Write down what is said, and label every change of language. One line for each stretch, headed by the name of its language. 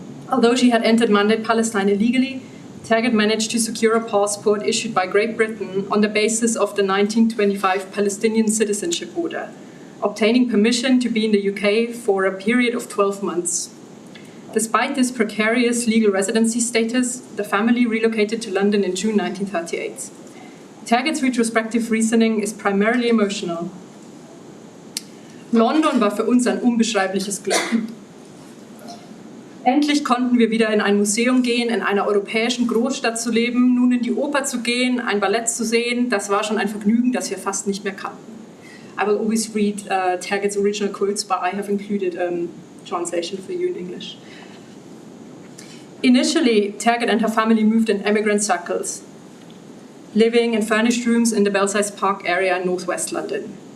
English: Although she had entered Mandate Palestine illegally, Tergit managed to secure a passport issued by Great Britain on the basis of the 1925 Palestinian citizenship order, obtaining permission to be in the UK for a period of 12 months. Despite this precarious legal residency status, the family relocated to London in June 1938. Tergit's retrospective reasoning is primarily emotional.
German: London war für uns ein unbeschreibliches Glück. Endlich konnten wir wieder in ein Museum gehen, in einer europäischen Großstadt zu leben, nun in die Oper zu gehen, ein Ballett zu sehen. Das war schon ein Vergnügen, das wir fast nicht mehr kannten.
English: I will always read Tergit's original quotes, but I have included translation for you in English. Initially, Tergit and her family moved in emigrant circles, living in furnished rooms in the Belsize Park area in northwest London.